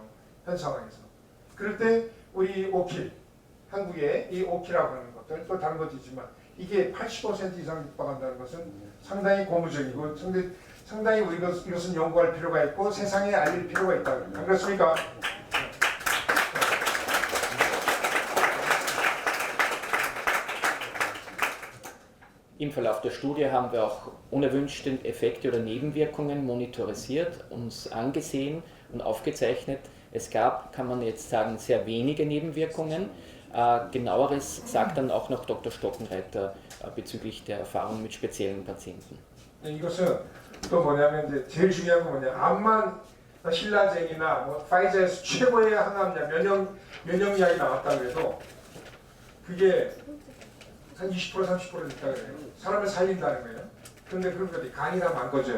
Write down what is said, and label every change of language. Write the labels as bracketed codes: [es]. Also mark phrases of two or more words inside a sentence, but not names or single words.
[ko] 현 상황에서. 그럴 때 우리 오킬, 한국의 이 오킬이라고 하는 것들 또 다른 것도 있지만 이게 80% 이상 육박한다는 것은 상당히 고무적이고 상당히 우리가 이것은 연구할 필요가 있고 세상에 알릴 필요가 있다. 안 그렇습니까? [de] Im Verlauf der Studie haben wir auch unerwünschte Effekte oder Nebenwirkungen monitorisiert, uns angesehen und aufgezeichnet. Es gab, kann man jetzt sagen, sehr wenige Nebenwirkungen. Genaueres sagt dann auch noch Dr. Stockenreiter bezüglich der Erfahrung mit speziellen Patienten. [ko] 이것은 또 뭐냐면 이제 제일 중요한 건 뭐냐 암만 신라젠이나 뭐 파이자에서 최고의 항암약 면역약이 나왔다고 해도 그게 한 20% 30% 있다 그래요. 사람을 살린다는 거예요. 그런데 그런 것들이 간이 다 망가져요.